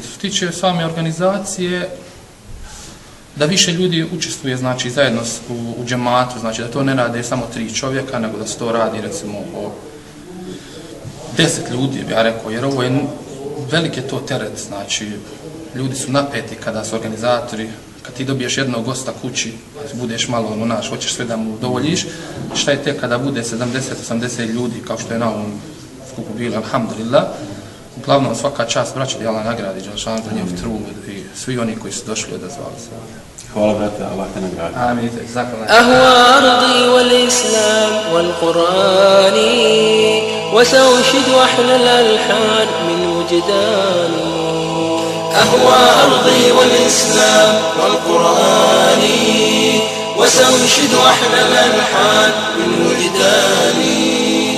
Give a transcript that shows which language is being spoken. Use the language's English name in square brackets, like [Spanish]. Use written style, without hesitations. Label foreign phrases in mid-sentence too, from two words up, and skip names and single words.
[Bosnian] Što se tiče same organizacije, da više ljudi učestvuje zajedno u džematu, da to ne rade samo 3 čovjeka, nego da se to radi recimo o 10 ljudi, bi ja rekao, jer ovo je veliki to teret, ljudi su napeti kada su organizatori, kad ti dobiješ jednog gosta kući, budeš malo hoćeš sve da mu udovoljiš, šta je tek kada bude 70-80 ljudi, kao što je na ovom skupu bilo, alhamdulillah. Uglavnom, svaka čast braća da Allah nagradi Đelešanu za njihov trud i svi oni koji su došli odazvali se. Hvala, brate, Allah te nagradi. Amin. [Arabic] أهوى أرضي والإسلام والقرآن وسأنشد أحلى الألحان من وجداني. أهوى أرضي والإسلام والقرآن وسأنشد أحلى الألحان من وجداني.